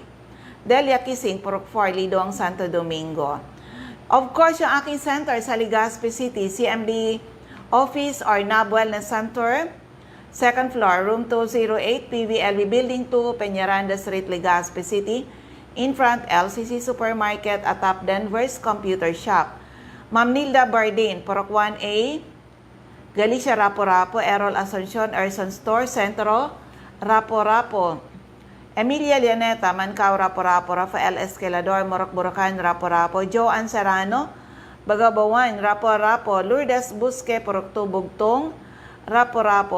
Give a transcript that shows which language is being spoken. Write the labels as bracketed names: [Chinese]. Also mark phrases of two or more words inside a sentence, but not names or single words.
[English] Delia Kising, Purok 4, Lidong, Santo Domingo. Of course, [Filipino] yung aking [English] center sa Legazpi City, CMD Office or NAB Wellness Center, second floor, room 208, PVLV Building 2, Peñaranda Street, Legazpi City. In front, LCC Supermarket at Top Denver's Computer Shop. Ma'am Nilda Bardin, Purok 1A, Galicia Rapo-Rapo, Errol Asuncion, Erson Store, Centro, Rapo-Rapo. Emilia Lianeta, Mancao, Rapo-Rapo, Rafael Escalador, Morok Bulacan, Rapo-Rapo, Joanne Serrano, Bagabawan, Rapo-Rapo, Lourdes Busque, Purok 2, Bugtong, Rapo-Rapo.